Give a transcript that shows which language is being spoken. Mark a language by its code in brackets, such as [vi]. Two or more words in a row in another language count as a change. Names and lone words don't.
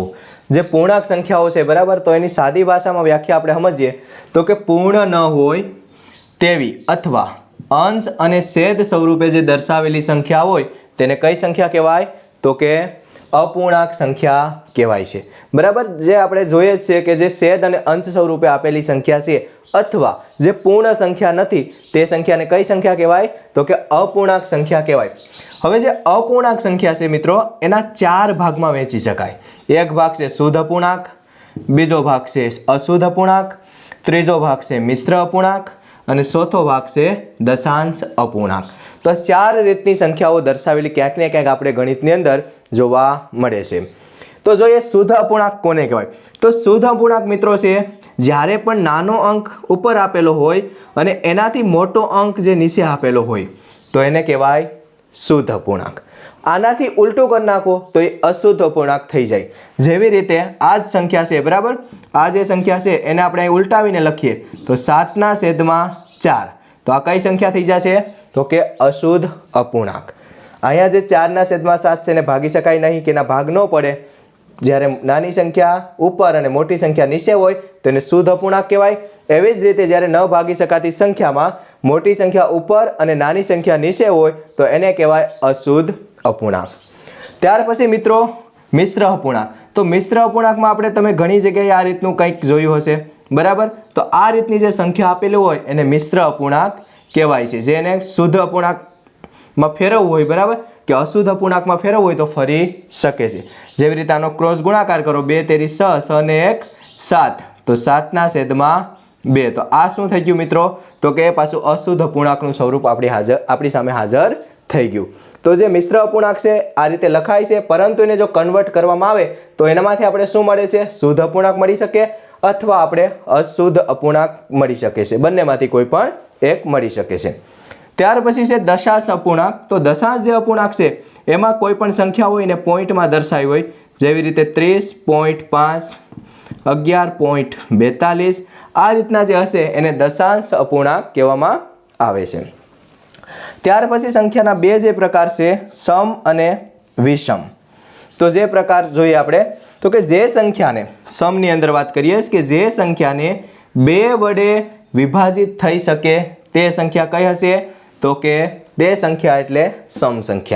[gu] જે પૂર્ણાંક સંખ્યાઓ છે બરાબર, તો એની સાદી ભાષામાં વ્યાખ્યા આપણે સમજીએ તો કે પૂર્ણ ન હોય તેવી અથવા અંશ અને છેદ સ્વરૂપે જે દર્શાવેલી સંખ્યા હોય તેને કઈ સંખ્યા કહેવાય? તો કે અપૂર્ણાંક સંખ્યા કહેવાય છે બરાબર। જે આપણે જોઈએ છે કે જે છેદ અને અંશ સ્વરૂપે આપેલી સંખ્યા છે અથવા જે પૂર્ણ સંખ્યા નથી તે સંખ્યાને કઈ સંખ્યા કહેવાય તો કે અપૂર્ણાંક સંખ્યા કહેવાય। હવે જે અપૂર્ણાંક સંખ્યા છે મિત્રો એના 4 ભાગમાં વહેંચી શકાય। એક ભાગ છે શુદ્ધ અપૂર્ણાંક, બીજો ભાગ છે અશુદ્ધ અપૂર્ણાંક, ત્રીજો ભાગ છે મિશ્ર અપૂર્ણાંક અને ચોથો ભાગ છે દશાંશ અપૂર્ણાંક। તો 4 રીતની સંખ્યાઓ દર્શાવેલી ક્યાંક ને ક્યાંક આપણે ગણિતની અંદર જોવા મળે છે। તો જો શુદ્ધ અપૂર્ણાંક કોને કહેવાય તો શુદ્ધ અપૂર્ણાંક મિત્રો છે જ્યારે પણ નાનો અંક ઉપર આપેલો હોય અને એનાથી મોટો અંક જે નીચે આપેલો હોય તો એને કહેવાય શુદ્ધ અપૂર્ણાંક। આનાથી ઉલ્ટું કર નાખો તો યે અશુદ્ધ અપૂર્ણાંક થઈ જાય। જેવી રીતે આજ સંખ્યા છે બરાબર, આ જે સંખ્યા છે એને આપણે ઉલ્ટાવીને લખીએ તો 7/4 તો આ કઈ સંખ્યા થઈ જશે તો કે અશુદ્ધ અપૂર્ણાંક। અહીંયા જે 4/7 છે ને ભાગી શકાય નહીં કે ના ભાગ ન પડે। જ્યારે નાની સંખ્યા ઉપર અને મોટી સંખ્યા નીચે હોય તેને શુદ્ધ અપૂર્ણાંક કહેવાય। એવી જ રીતે જ્યારે ન ભાગી શકાતી સંખ્યામાં મોટી સંખ્યા ઉપર અને નાની સંખ્યા નીચે હોય તો એને કહેવાય અશુદ્ધ અપૂર્ણાંક। ત્યાર પછી મિત્રો મિશ્ર અપૂર્ણાંક। તો મિશ્ર અપૂર્ણાંકમાં આપણે તમે ઘણી જગ્યાએ આ રીતનું કંઈક જોયું હશે બરાબર। તો આ રીતની જે સંખ્યા આપેલી હોય એને મિશ્ર અપૂર્ણાંક કહેવાય છે। જેને શુદ્ધ અપૂર્ણાંકમાં फेरवવું હોય बराबर કે અશુદ્ધ અપૂર્ણાંકમાં ફેરવવું હોય તો ફરી શકે છે। જેવી રીતે આનો ક્રોસ ગુણાકાર કરો 2 તેરી 6 6 ને 1 7 તો 7/2 તો આ શું થઈ ગયું મિત્રો તો કે પાછું અશુદ્ધ અપૂર્ણાંકનું સ્વરૂપ આપણી સામે હાજર થઈ ગયું। તો જે મિશ્ર અપૂર્ણાંક છે આ રીતે લખાય છે પરંતુ એને જો કન્વર્ટ કરવામાં આવે તો એનામાંથી આપણે શું મળે છે શુદ્ધ અપૂર્ણાંક મળી શકે અથવા આપણે અશુદ્ધ અપૂર્ણાંક મળી શકે છે। બંનેમાંથી કોઈ પણ એક મળી શકે છે। ત્યાર પછી છે દશાંશ અપૂર્ણાંક। તો દશાંશ જે અપૂર્ણાંક છે એમાં કોઈ પણ સંખ્યા હોય ને પૉઇન્ટ મેં દર્શાવી હોય જેવી રીતે 30.5 11.42 આ રીતના જે હશે એને દશાંશ અપૂર્ણાંક કહેવામાં આવે છે। ત્યાર પછી સંખ્યાના બે જે પ્રકાર છે સમ અને વિષમ। તો જે પ્રકાર જોઈએ આપણે તો કે જે સંખ્યાને સમની અંદર વાત કરીએ કે જે સંખ્યાને 2 વડે વિભાજિત થઈ શકે તે સંખ્યા કઈ હશે તો કે તે સંખ્યા એટલે સમ સંખ્યા।